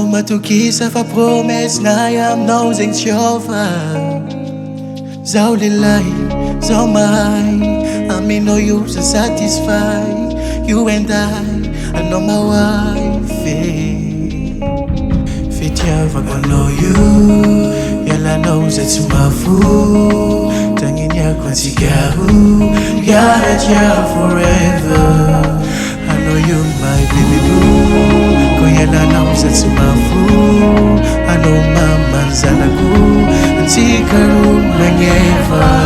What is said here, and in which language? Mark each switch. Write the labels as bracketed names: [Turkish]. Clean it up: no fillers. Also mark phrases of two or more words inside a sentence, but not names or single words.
[Malagasy] matokisa fa promesse nahy aminao zegny tsy ova zaho lelahy, zaho mahay aminao io za [English] satisfy you and I, [Malagasy] anao [English] my wife [Malagasy] fitiavako anao io ialanao zay tsy mafo tagniniako antsigaho yaratia forever anao io [English] my baby boo [Malagasy] ko ialanao zay tsy mafo anao mamany zanako antsikaro magneva